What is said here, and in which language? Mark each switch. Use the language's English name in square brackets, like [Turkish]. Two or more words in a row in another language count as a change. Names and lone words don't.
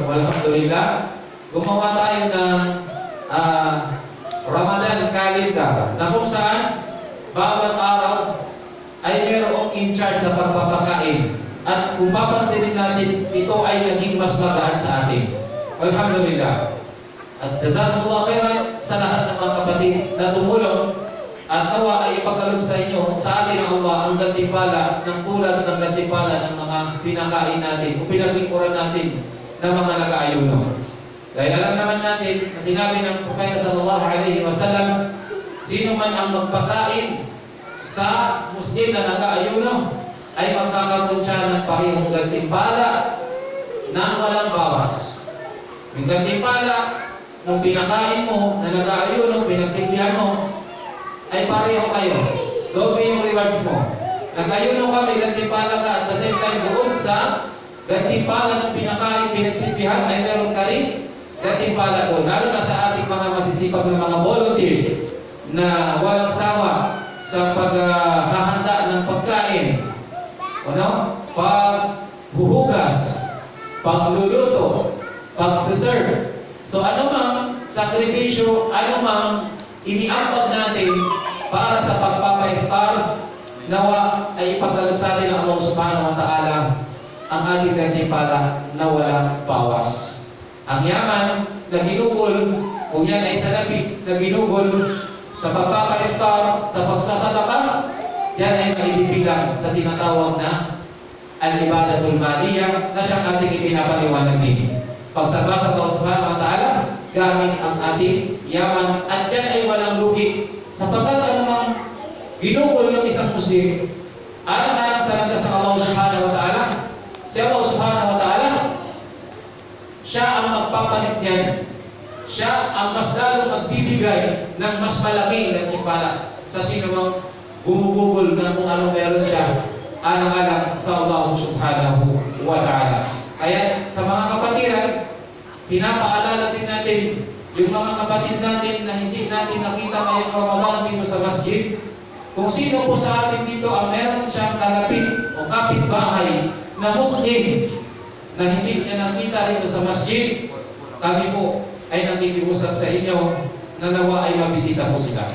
[Filipino] Alhamdulillah, gumawa tayo ng Ramadan calendar na kung saan bawat araw ay mayroong in charge sa pagpapakain. At kung papansinin natin, ito ay naging mas magaan sa atin. Alhamdulillah. At [Arabic] jazakumullah khairan [Filipino] sa lahat ng mga kapatid na tumulong at nawa ay ipagkaloob sa inyo, sa atin ang Allah, ang gantimpala ng tulad ng gantimpala ng mga pinakain natin o pinaglingkuran natin ng mga nag-aayuno. Dahil alam naman natin na sinabi ng Propeta [Arabic] sallallahu alaihi wasallam, [Filipino] sino man ang magpakain sa Muslim na nag-aayuno ay magkakaroon siya ng parehong gantimpala na walang bawas. Yung gantimpala nung pinakain mo, na nag-aayuno, pinagsilbihan mo, ay pareho kayo. Doble yung rewards mo. Nag-ayuno ka, may gantimpala ka, [English] at the same time [Filipino] doon sa gantimpala ng pinakain, pinagsilbihan, ay meron ka rin gantimpala doon. Lalo na sa ating mga masisipag ng mga volunteers na walang sawa sa paghahanda ng pagkain. Paghuhugas, pagluluto, pagsiserve. So ano mang sakripisyo, ano mang iniambag natin para sa pagpapa-iftar, nawa ay ipagkaloob sa atin ng Allah [Arabic] subhanahu wa ta'ala [Filipino] ang ating gantimpala na walang bawas. Ang yaman na ginugol, kung yan ay salapi na ginugol sa pagpapaiftar, sa pagsasadaka, yan ay maibibilang sa tinatawag na [Arabic] al-ibadatul maliyah [Filipino] na siyang ating ipinapaliwanag din. Pagsamba sa Allah [Arabic] subhanahu wa ta'ala, [Filipino] gamit ang ating yaman at yan ay walang lugi. Sapagkat anumang ginugol ng isang Muslim, alang-alang sa landas ng Allah [Arabic] subhanahu wa ta'ala, [Filipino] si Allah [Arabic] subhanahu wa ta'ala, [Filipino] siya ang magpapalit niyan. Siya ang mas lalong magbibigay ng mas malaking gantimpala sa sino mang gumugugol na kung anong meron siya alang-alang sa Allah [Arabic] subhanahu wa ta'ala. [Filipino] Kaya sa mga kapatiran, pinapaalala din natin yung mga kapatid natin na hindi natin nakita ngayong Ramadan dito sa masjid. Kung sino po sa atin dito ang meron siyang kalapit o kapitbahay na Muslim na hindi niya nakita rito sa masjid, kami po ay nakikiusap sa inyo na nawa ay mabisita po sila.